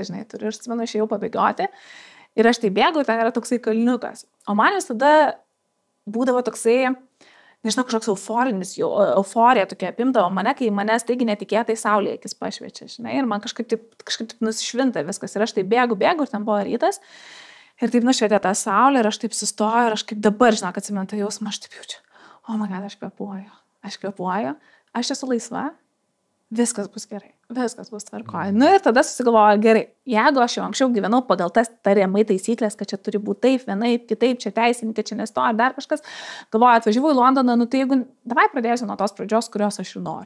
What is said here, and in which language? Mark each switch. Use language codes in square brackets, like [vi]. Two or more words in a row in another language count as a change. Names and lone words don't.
[lt] žinai, turiu, ir atsimenu, išėjau pabėgioti, ir aš tai bėgau, ten yra toksai kalniukas, o man visada būdavo toksai, nežinau, kažkoks euforija tokia apimdavo mane, kai manęs taigi netikėtai saulė akis pašviečia, žinai, ir man kažkaip taip nusišvinta viskas, ir aš taip bėgu, ir ten buvo rytas, ir taip nušvietė tą saulę, ir aš taip sustoju, ir aš kaip dabar, žinok, atsimenu tą jausmą, aš taip jaučiu, [en] oh my God, [lt] aš kvėpuoju, aš esu laisva, viskas bus gerai, viskas bus tvarkoje. Ir tada susigalvoju, gerai, jeigu aš jau anksčiau gyvenau pagal tas tariamai taisyklės, kad čia turi būti taip, vienaip, kitaip, čia teisininkė, čia nestoja, dar kažkas, galvoju, atvažiavau į Londoną, tai jeigu, davai pradėsiu nuo tos pradžios, kurios aš ir noriu.